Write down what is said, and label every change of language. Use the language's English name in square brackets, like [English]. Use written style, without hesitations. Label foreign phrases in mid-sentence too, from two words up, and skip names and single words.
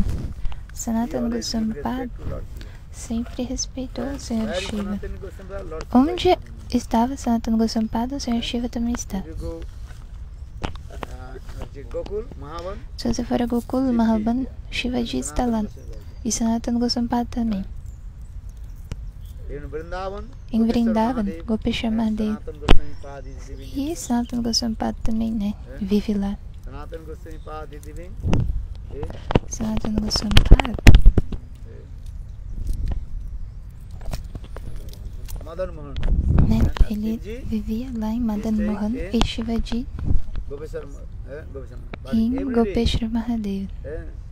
[Portuguese] Sanatana Goswami Pad sempre respeitou o Senhor Shiva. Onde estava Sanatana Goswami Pad, o Senhor Shiva também está. Se você for a Gokul, Mahaban, Shivaji está lá. E Sanatana Goswami Pad também. Em Vrindavan, Gopeshwar Mahadev. E Sanatana Goswami Pad também, né? Vive lá. Sanatana Goswami Pad, né? Ele vivia lá em Madan Mohan e Shivaji em Gopeshwar Mahadev.